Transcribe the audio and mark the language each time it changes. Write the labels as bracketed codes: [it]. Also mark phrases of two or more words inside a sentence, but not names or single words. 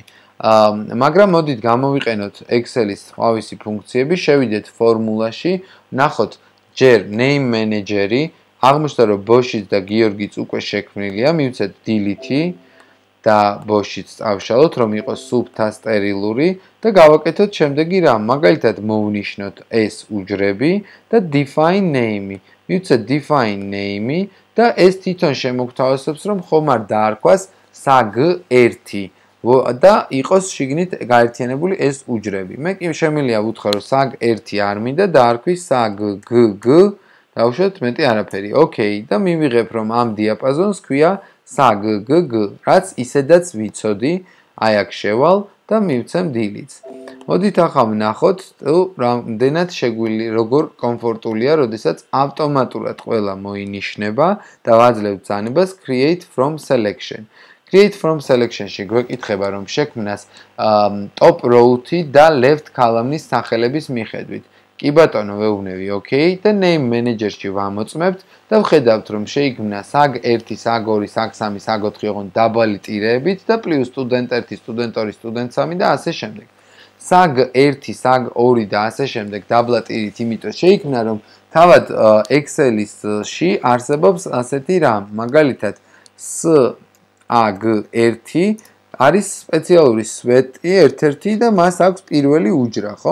[ka] მაგრამ მოდით გამოვიყენოთ Excel-ის სხვავისი ფუნქციები, შევიდეთ ფორმულაში, ნახოთ ჯერ [en] name manager- [ka] ი, აღმოჩნდა რომ ბოშიც და გიორგიც უკვე შექმნილია, მივცეთ delete და ბოშიც წავშალოთ, რომ იყოს სუფთა სტერილური და გავაკეთოთ შემდეგი რამ, მაგალითად მოვნიშნოთ ეს უჯრები და [en] define name- [ka] ი. მივცეთ [en] define name- [ka] ი და ეს თვითონ შემოგთავაზებს, რომ ხომ არ დაარქვას sag1 და იყოს შიგნით გაერთიანებული ეს უჯრები. მე კი შემიძლია ვუთხრა რომ sag1 არ მინდა დაარქვის sag-gg დავუშვათ მეტი არაფერი. ოკეი და მივიღებ რომ ამ დიაპაზონს ქვია sag-gg, რაც ისედაც ვიცოდი, აი აქ შევალ და მივცემ delete. მოდით ახლა ვნახოთ, რამდენად შეგვიძლია როგორ კომფორტულია, როდესაც ავტომატურად ყველა მოინიშნება და ვაძლევთ ბრძანებას [en] create from selection. Create from selection- [ka] ში გვეკითხება რომ შექმნას [en] top row- [ka] ი და [en] left column- [ka] ის სახელების მიხედვით. კი ბატონო, ვეუბნები, ოკეი და [en] name manager- [ka] ში ვამოწმებთ და ვხედავთ რომ შეიქმნა sag1, sag2, sag3, sag4 ოღონდ დაბალი ტირებით და [en] plus student 1, student 2, student 3 [ka] და ასე შემდეგ. sag1, sag2 და ასე შემდეგ დაბლა ტირით იმიტომ შეიქმნა რომ თავად Excel-ში არსებობს ასეთი რამ, მაგალითად sag1 არის სპეციალური სვეტი ერთ-ერთი და მას აქვს პირველი უჯრა, ხო?